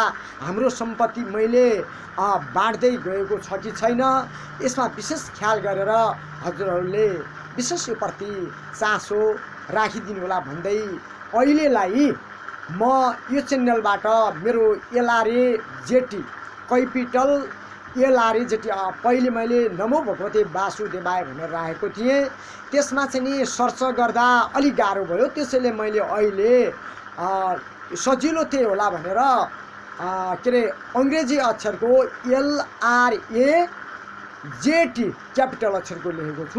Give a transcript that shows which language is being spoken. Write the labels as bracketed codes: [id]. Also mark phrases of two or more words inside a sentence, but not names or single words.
[ne] हाम्रो सम्पत्ति मैले बाँड्दै गएको छ कि छैन यसमा विशेष ख्याल गरेर हजुरहरूले विशेष योप्रति चासो राखिदिनु होला भन्दै अहिलेलाई म यो च्यानलबाट मेरो एलआरए जेटी कैपिटल एलआरए जेटी पहिले मैले [sa] नमो भगवते वासुदेवाय [ne] भनेर राखेको थिएँ त्यसमा चाहिँ नि सर्च गर्दा अलिक गाह्रो भयो त्यसैले मैले अहिले सजिलो थिए होला भनेर के अरे अङ्ग्रेजी अक्षरको एलआरए जेटी क्यापिटल अक्षरको लेखेको छु।